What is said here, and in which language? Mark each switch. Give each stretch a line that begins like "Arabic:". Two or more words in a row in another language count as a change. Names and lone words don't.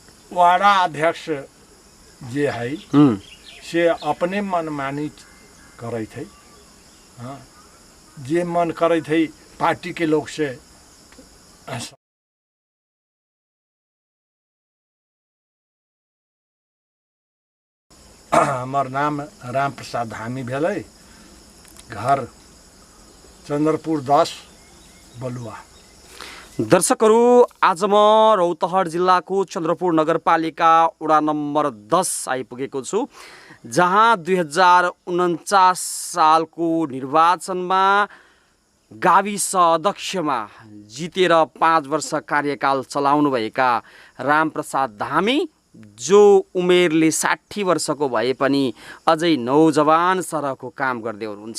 Maithili: वार्डा अध्यक्ष जे है से अपने मनमानी करे थे। हाँ, जे मन करे थे पार्टी के लोग से। हमार नाम राम प्रसाद धामी भेलै, घर चन्द्रपुर 10 बलुवा।
Nepali: दर्शकहरू, आज म रौतहट जिल्लाको चन्द्रपुर नगरपालिका वडा नम्बर 10 आइपुगेको छु, जहाँ 2049 सालको निर्वाचनमा गाविस अध्यक्षमा जितेर 5 वर्ष कार्यकाल चलाउनुभएका रामप्रसाद धामी, जो उमेरले 60 वर्षको भए पनि अझै नौजवान सरहको काम गर्दै हुनुहुन्छ।